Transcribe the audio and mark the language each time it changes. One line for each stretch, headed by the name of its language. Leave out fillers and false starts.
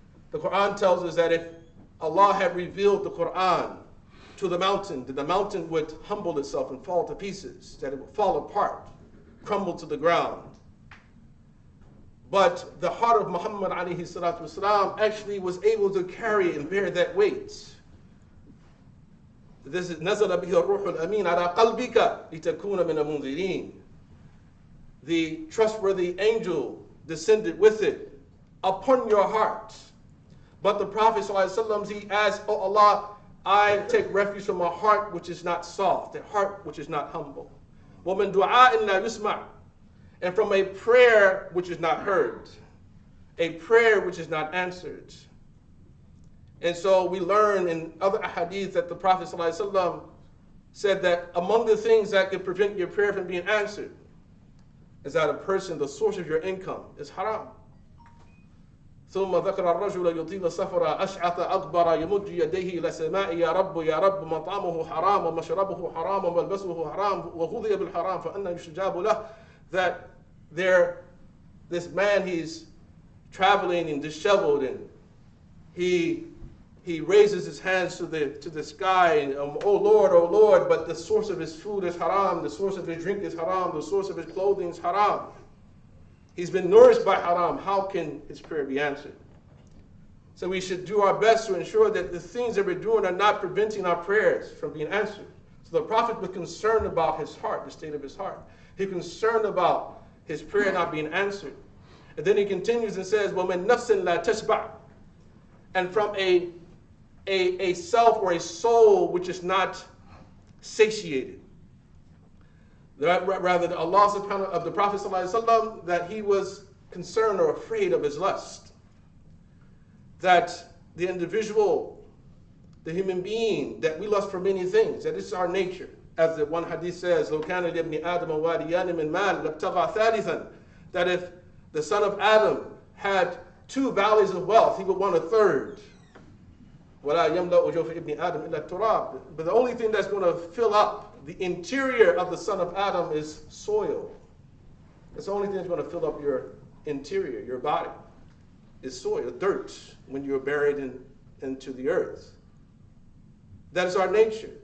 English: The Quran tells us that if Allah had revealed the Quran to the mountain, then the mountain would humble itself and fall to pieces, that it would fall apart, crumble to the ground. But the heart of Muhammad alayhi salatu wasalam actually was able to carry and bear that weight. This is
Arabic: نَزَلَ بِهِ الرُّوحُ الْأَمِينَ عَلَىٰ قَلْبِكَ لِتَكُونَ مِنَ الْمُنذِرِينَ.
English: The trustworthy angel descended with it upon your heart. But the Prophet ﷺ, he asked, oh Allah, I take refuge from a heart which is not soft, a heart which is not humble.
Arabic: وَمِن دُعَاءٍ لَا يُسْمَعُ.
English: And from a prayer which is not heard, a prayer which is not answered. And so we learn in other ahadith that the Prophet ﷺ said that among the things that could prevent your prayer from being answered is that a person, the source of your income, is haram.
Arabic: ثم ذكر الرجل يطيل سفر أشعث أغبر يمد يديه إلى السماء يا رب مطعمه حرام ومشربه حرام وملبسه حرام وغذي بالحرام فأنى يستجاب له.
English: That this man, he's traveling and disheveled, and he raises his hands to the sky and oh Lord, but the source of his food is haram, the source of his drink is haram, the source of his clothing is haram. He's been nourished by haram. How can his prayer be answered? So we should do our best to ensure that the things that we're doing are not preventing our prayers from being answered. So the Prophet was concerned about his heart, the state of his heart. He was concerned about his prayer not being answered. And then he continues and says,
Arabic: وَمِن نَفْسٍ لَا تَشْبَعْ.
English: And from a self or a soul which is not satiated. Rather, Allah subhanahu of the Prophet ﷺ, that he was concerned or afraid of his lust. That the individual, the human being, that we lust for many things, that it's our nature. As the one hadith says,
Arabic: لو كان لابن آدم واديان من مال لابتغى ثالثا.
English: That if the son of Adam had 2 valleys of wealth, he would want a third.
Arabic: ولا يملأ جوف ابن آدم إلا التراب.
English: But the only thing that's going to fill up the interior of the son of Adam is soil. It's the only thing that's going to fill up your interior, your body, is soil, dirt, when you're buried into the earth. That is our nature.